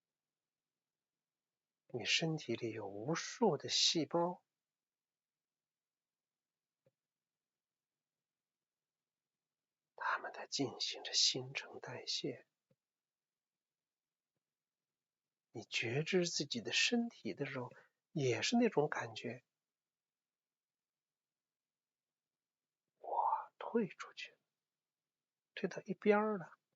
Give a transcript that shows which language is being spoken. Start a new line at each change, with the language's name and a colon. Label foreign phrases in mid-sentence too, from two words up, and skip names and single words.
Chinese: 你身體裡有無數的細胞， 進行着新陳代謝。你覺知自己的身體的时候，也是那种感觉，我退出去，退到一邊了。